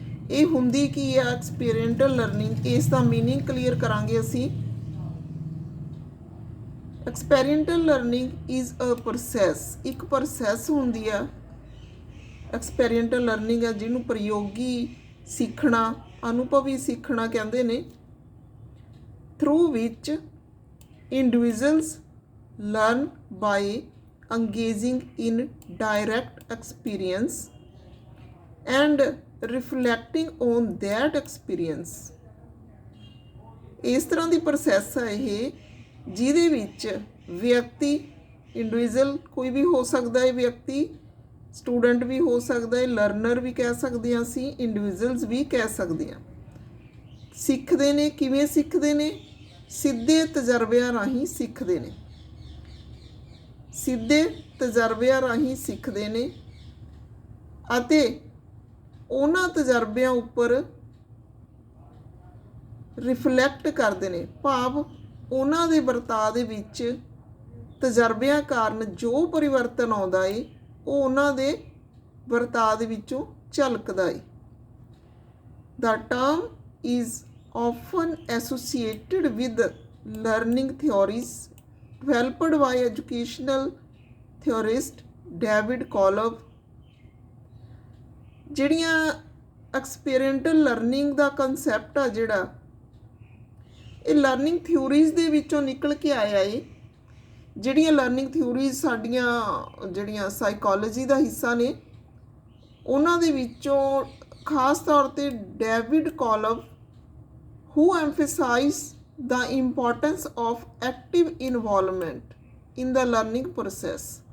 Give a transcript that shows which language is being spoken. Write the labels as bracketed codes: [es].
[pa] ਇਹ ਹੁੰਦੀ ਕੀ ਆ ਐਕਸਪੈਰੀਮੈਂਟਲ ਲਰਨਿੰਗ, ਇਸ ਦਾ ਮੀਨਿੰਗ ਕਲੀਅਰ ਕਰਾਂਗੇ ਅਸੀਂ। [en] experimental learning is a process, [pa] ਇੱਕ ਪ੍ਰੋਸੈਸ ਹੁੰਦੀ ਆ। ਐਕਸਪੈਰੀਮੈਂਟਲ ਲਰਨਿੰਗ ਆ ਜਿਹਨੂੰ ਪ੍ਰਯੋਗੀ ਸਿੱਖਣਾ, ਅਨੁਭਵੀ ਸਿੱਖਣਾ ਕਹਿੰਦੇ ਨੇ। ਥਰੂ ਵਿੱਚ [en] individuals learn by engaging in direct experience and reflecting on that experience। [pa] ਇਸ ਤਰ੍ਹਾਂ ਦੀ ਪ੍ਰੋਸੈਸ ਹੈ ਇਹ ਜਿਹਦੇ ਵਿੱਚ ਵਿਅਕਤੀ, ਇੰਡੀਵਿਜੂਅਲ ਕੋਈ ਵੀ ਹੋ ਸਕਦਾ ਹੈ, ਵਿਅਕਤੀ ਸਟੂਡੈਂਟ ਵੀ ਹੋ ਸਕਦਾ ਹੈ, ਲਰਨਰ ਵੀ ਕਹਿ ਸਕਦੇ ਹਾਂ ਅਸੀਂ, ਇੰਡੀਵਿਜੂਅਲਸ ਵੀ ਕਹਿ ਸਕਦੇ ਹਾਂ। ਸਿੱਖਦੇ ਨੇ, ਕਿਵੇਂ ਸਿੱਖਦੇ ਨੇ? ਸਿੱਧੇ ਤਜਰਬਿਆਂ ਰਾਹੀਂ ਸਿੱਖਦੇ ਨੇ, ਸਿੱਧੇ ਤਜਰਬਿਆਂ ਰਾਹੀਂ ਸਿੱਖਦੇ ਨੇ ਅਤੇ ਉਹਨਾਂ ਤਜਰਬਿਆਂ ਉੱਪਰ ਰਿਫਲੈਕਟ ਕਰਦੇ ਨੇ, ਭਾਵ ਉਹਨਾਂ ਦੇ ਵਰਤਾਅ ਦੇ ਵਿੱਚ ਤਜਰਬਿਆਂ ਕਾਰਨ ਜੋ ਪਰਿਵਰਤਨ ਆਉਂਦਾ ਏ ਉਹ ਉਹਨਾਂ ਦੇ ਵਰਤਾਅ ਦੇ ਵਿੱਚੋਂ ਝਲਕਦਾ ਏ। [en] The term is often associated with learning theories developed by educational theorist David Collov। [pa] ਜਿਹੜੀਆਂ ਐਕਸਪੈਰੀਮੈਂਟਲ ਲਰਨਿੰਗ ਦਾ ਕੰਸੈਪਟ ਆ ਜਿਹੜਾ, ਇਹ ਲਰਨਿੰਗ ਥਿਊਰੀਜ਼ ਦੇ ਵਿੱਚੋਂ ਨਿਕਲ ਕੇ ਆਇਆ ਏ। ਜਿਹੜੀਆਂ ਲਰਨਿੰਗ ਥਿਊਰੀਜ਼ ਸਾਡੀਆਂ ਜਿਹੜੀਆਂ ਸਾਈਕੋਲੋਜੀ ਦਾ ਹਿੱਸਾ ਨੇ, ਉਹਨਾਂ ਦੇ ਵਿੱਚੋਂ ਖਾਸ ਤੌਰ 'ਤੇ David ਕੋਲਵ [en] who emphasize the importance of active involvement in the learning process।